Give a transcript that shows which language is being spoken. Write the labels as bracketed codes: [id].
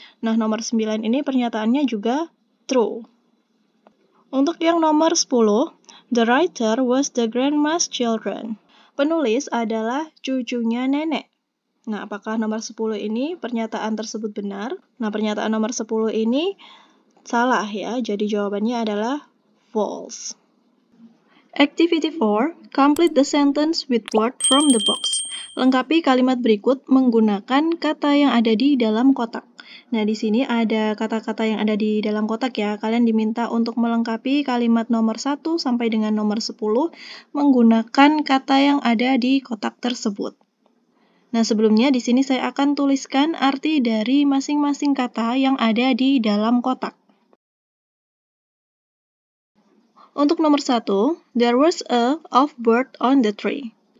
[id] Nah, nomor 9 ini pernyataannya juga true. Untuk yang nomor 10, [en] the writer was the grandma's children. [id] Penulis adalah cucunya nenek. Nah, apakah nomor 10 ini pernyataan tersebut benar? Nah, pernyataan nomor 10 ini salah ya, jadi jawabannya adalah false. [en] Activity 4, complete the sentence with word from the box. [id] Lengkapi kalimat berikut menggunakan kata yang ada di dalam kotak. Nah, di sini ada kata-kata yang ada di dalam kotak ya. Kalian diminta untuk melengkapi kalimat nomor 1 sampai dengan nomor 10 menggunakan kata yang ada di kotak tersebut. Nah, sebelumnya di sini saya akan tuliskan arti dari masing-masing kata yang ada di dalam kotak. Untuk nomor 1, [en] there was a of bird on the tree.